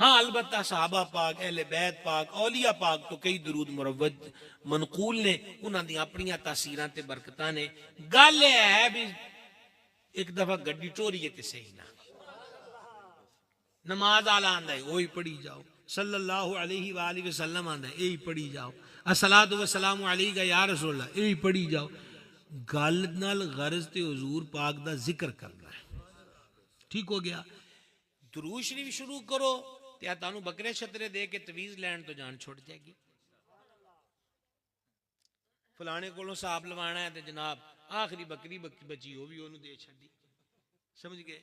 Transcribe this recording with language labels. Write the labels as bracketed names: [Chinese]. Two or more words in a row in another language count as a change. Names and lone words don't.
[Punjabi] ہاں البتہ صحابہ پاک، اہل بیت پاک، اولیاء پاک تو کئی درود مروج منقول نے، اوہناں دی اپنیاں تاثیراں تے برکتاں نے. گل یہ ہے بھی ایک دفعہ گڈی ٹوریئے تے سہی نا، نماز آلا آندا ہے وہی پڑھی جاؤ, [Arabic] صلى الله عليه وآله وسلم [Punjabi] آندا ہے یہی پڑھی جاؤ, [Arabic] الصلاة والسلام عليك يا رسول الله [Punjabi] یہی پڑھی جاؤ. گل نال غرض تے حضور پاک دا ذکر کرنا ہے، ٹھیک ہو گیا. درود شریف شروع کرو تے تانوں بکرے چھترے دے کے تعویذ لین تو جان چھٹ جائیگی. فلانے کولوں صاحب لوانا ہے تو جناب آخری بکری بچی وہ بھی اونوں دے چھڈی، سمجھ گئے.